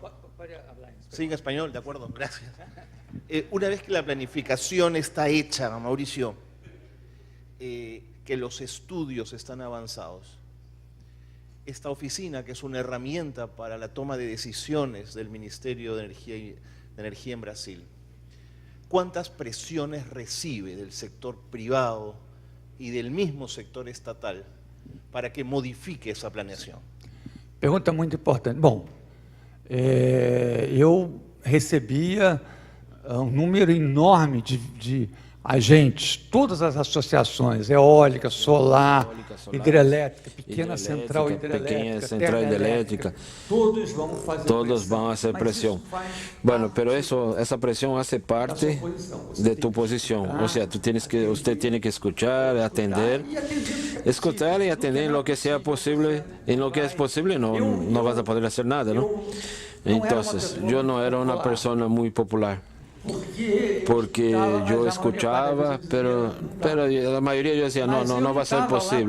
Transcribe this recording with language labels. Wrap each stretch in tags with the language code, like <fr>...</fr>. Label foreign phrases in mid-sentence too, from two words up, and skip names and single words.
<es>Sí, en español, de acuerdo, gracias. Una vez que la planificación está hecha, Mauricio, que los estudios están avanzados, esta oficina, que es una herramienta para la toma de decisiones del Ministerio de Energía en Brasil, ¿cuántas presiones recibe del sector privado y del mismo sector estatal para que modifique esa planeación?</es> <pt>Pergunta muito importante. Bom, eu recebia número enorme de agentes, todas as associações, eólica, solar, hidrelétrica, pequena central hidrelétrica, todos vão fazer pressão.</pt> <es>Bueno, pero</es> <pt>essa pressão</pt> <es>hace parte de tu posição.</es> <pt>Ou seja,</pt> <es>usted tiene que escuchar, atender, escuchar y atender en lo que sea posible. En lo que es posible no vas a poder hacer nada, ¿no? Entonces, yo no era una persona muy popular. porque yo escuchaba, pero la mayoría yo decía, no va a ser posible.</es>